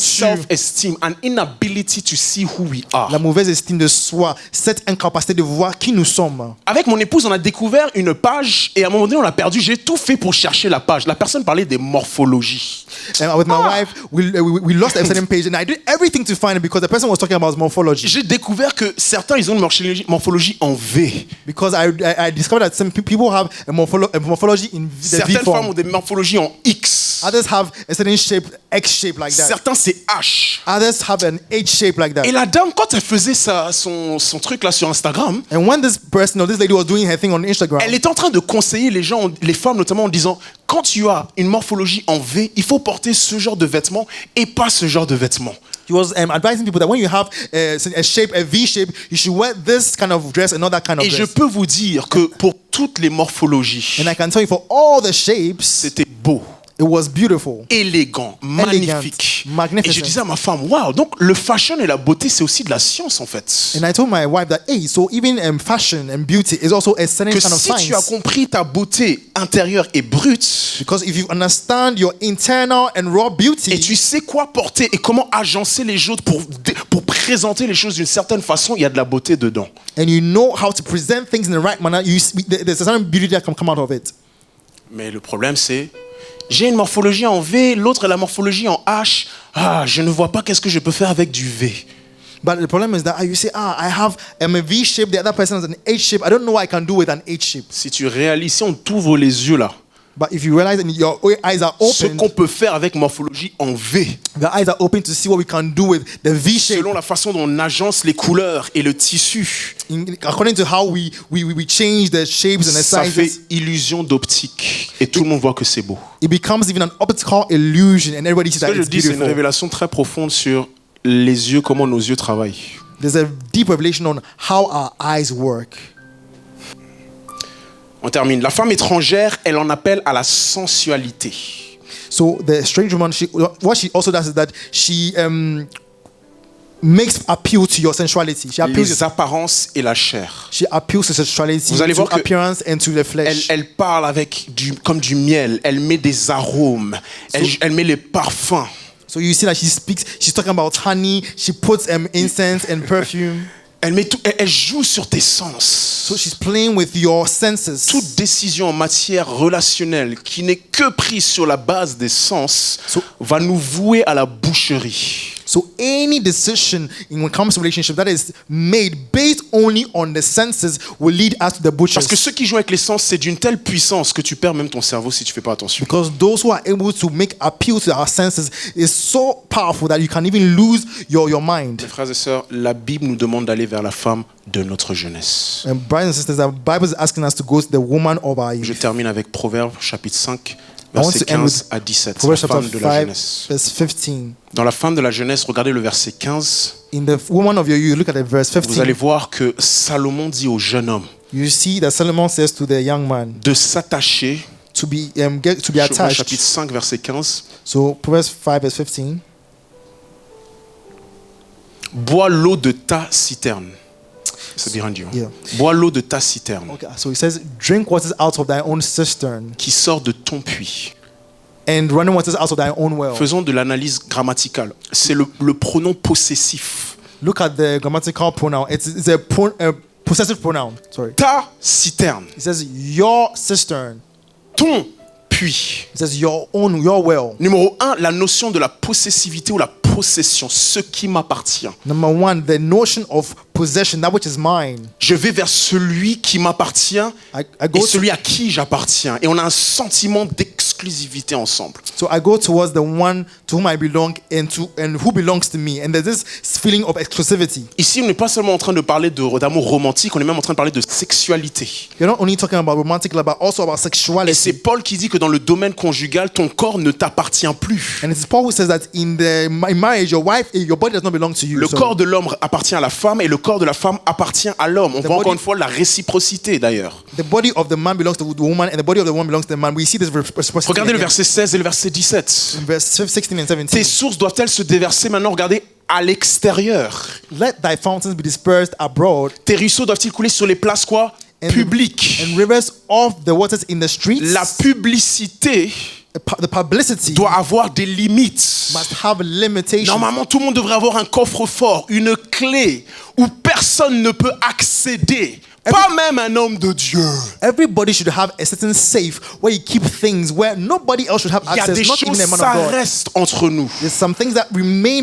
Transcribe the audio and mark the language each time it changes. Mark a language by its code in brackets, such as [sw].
[en] self-esteem, an inability to see who we are. [fr] La mauvaise estime de soi, cette incapacité de voir qui nous sommes. Avec mon épouse, on a découvert une page et à un moment donné, on l'a perdue. J'ai tout fait pour chercher la page. La personne parlait des morphologies. [en] And with my wife, we lost a certain page, and I did everything to find it because the person was talking about morphology. [fr] J'ai découvert que certains, ils ont une morphologie en V. [en] Because I discovered that some people have a morphology in the V [fr] Certaines femmes ont [en] form. [fr] des morphologies en X. [en] Others have a certain shape, X shape like that. [fr] Certains, c'est H. [en] Others have an H shape like that. [fr] Et la dame, quand elle faisait son truc là sur Instagram, [en] And when this person or this lady was doing her thing on Instagram, [fr] elle était en train de conseiller les gens, les femmes notamment, en disant, quand tu as une morphologie en V, il faut porter ce genre de vêtements et pas ce genre de vêtements. [en] he was advising people that when you have a shape, a V shape, you should wear this kind of dress and not that kind of [fr] Et je [en] dress. [fr] peux vous dire que pour toutes les morphologies, [en] And I can tell you, for all the shapes, [fr] c'était beau, [en] it was beautiful. [fr] élégant, magnifique. [en] magnificent. [fr] Et je disais à ma femme, waouh, donc le fashion et la beauté, c'est aussi de la science en fait. [en] And I told my wife that, hey, so even fashion and beauty is also a certain [fr] Que [en] kind of [fr] si tu as [en] science. [fr] compris ta beauté intérieure et brute, [en] Because if you understand your internal and raw beauty, [fr] et tu sais quoi porter et comment agencer les autres pour présenter les choses d'une certaine façon, il y a de la beauté dedans. [en] and you know how to present things in the right manner, there's a certain beauty that can come out of it. [fr] Mais le problème, c'est, j'ai une morphologie en V, l'autre a la morphologie en H. Ah, je ne vois pas qu'est-ce que je peux faire avec du V. [en] But the problem is that you say, I have a V shape, the other person has an H shape. I don't know what I can do with an H shape. [fr] Si tu réalises, si on t'ouvre les yeux là, [en] But if you realize that your eyes are [fr] ce [en] open, [fr] qu'on peut faire avec morphologie en V, [en] the eyes are open to see what we can do with the V shape, [fr] selon la façon dont on agence les couleurs et le tissu, [en] according to how we change the shapes and the [fr] ça fait [en] sizes. [fr] illusion d'optique. Et tout le monde voit que c'est beau. [en] It becomes even an optical illusion, and everybody sees that [fr] que je [en] it's [fr] dis, c'est une [en] beautiful. [fr] révélation très profonde sur les yeux, comment nos yeux travaillent. [en] There's a deep revelation on how our eyes work. [fr] On termine. La femme étrangère, elle en appelle à la sensualité. [en] So the strange woman, what she also does is that she makes appeal to your sensuality. She appeals, [fr] Les apparences et la chair. [en] she appeals to sexuality, [fr] Vous allez [en] to [fr] voir que [en] appearance and to the flesh. [fr] Elle parle avec comme du miel. Elle met des arômes. Elle met les parfums. [en] So you see that she's talking about honey. She puts incense and perfume. [fr] Elle joue sur tes sens. [en] So she's playing with your senses. [fr] Toute décision en matière relationnelle qui n'est que prise sur la base des sens va nous vouer à la boucherie. [en] So any decision when it comes to relationship that is made based only on the senses will lead us to the butchers. [fr] Parce que ceux qui jouent avec les sens, c'est d'une telle puissance que tu perds même ton cerveau si tu fais pas attention. [en] Because those who are able to make appeal to our senses is so powerful that you can even lose your mind. [fr] Mes frères et sœurs, la Bible nous demande d'aller vers la femme de notre jeunesse. [en] And brothers and sisters, the Bible is asking us to go to the woman of our [fr] Je [en] youth. [fr] termine avec Proverbes chapitre 5, [en] I want [fr] verset [en] to end [fr] 15 [en] with [fr] à 17. La [en] Proverbs [fr] femme [en] chapter [fr] de la [en] 5, [fr] jeunesse. [en] verse 15. [fr] Dans la femme de la jeunesse, regardez le verset 15. [en] In the woman of your youth, look at the verse [fr] Vous allez [en] 15. [fr] voir que Salomon dit au jeune homme [en] You see that Solomon says to the young man [fr] de s'attacher. [en] to be attached. [fr] Chapitre 5, verset 15. [en] So Proverbs 5 verse 15. [fr] Bois l'eau de ta citerne. C'est [en] behind you. Yeah. [fr] Bois l'eau de ta citerne [en] Okay, so he says, drink waters out of thy own cistern, [fr] qui sort de ton puits. [en] and running waters out of thy own well. [fr] Faisons de l'analyse grammaticale. C'est le pronom possessif. [en] Look at the grammatical pronoun. It's a possessive pronoun. Sorry. [fr] Ta citerne, [en] It says your cistern. [fr] ton puits. [en] It says your own, your well. [fr] Numéro 1, la notion de la possessivité ou la possession, ce qui m'appartient. [en] Number one, the notion of possession, that which is mine. [fr] Je vais vers celui qui m'appartient [en] I [fr] et [en] go [fr] celui à qui j'appartiens. Et on a un sentiment d'exclusivité ensemble. [en] So I go towards the one to whom I belong and who belongs to me. And there's this feeling of exclusivity. [fr] Ici, on n'est pas seulement en train de parler d'amour romantique, on est même en train de parler de sexualité. [en] You're not only talking about romantic love, but also about [fr] Et c'est [en] sexuality. [fr] Paul qui dit que dans le domaine conjugal, ton corps ne t'appartient plus. [en] And it's Paul who says that in marriage, your body does not belong to you. [fr] Le [en] So [fr] corps de l'homme appartient à la femme et le corps de la femme appartient à l'homme. On voit encore une fois la réciprocité d'ailleurs. [en] the body of the man belongs to the woman, and the body of the woman belongs to the man. We see this reciprocity. [fr] Regardez le [en] again. [fr] verset 16 et le verset 17. [en] In verse 16 and 17. [fr] Tes sources doivent-elles se déverser maintenant, regardez, à l'extérieur? [en] Let thy fountains be dispersed abroad, [fr] Tes ruisseaux doivent-ils couler sur les places quoi? [en] and [fr] Publiques. [en] and rivers of the waters in the streets. [fr] La publicité [en] The publicity [fr] doit avoir des limites. [en] must have limitations. [fr] Normalement, tout le monde devrait avoir un coffre-fort, une clé où personne ne peut accéder. Pas même un homme de Dieu. [en] Everybody should have a certain safe where you keep things where nobody else should have [fr] Il y a [en] access, [fr] des [en] not even [fr] choses, [en] a man [fr] ça [en] of God. [fr] reste entre nous. [en] There's some things that remain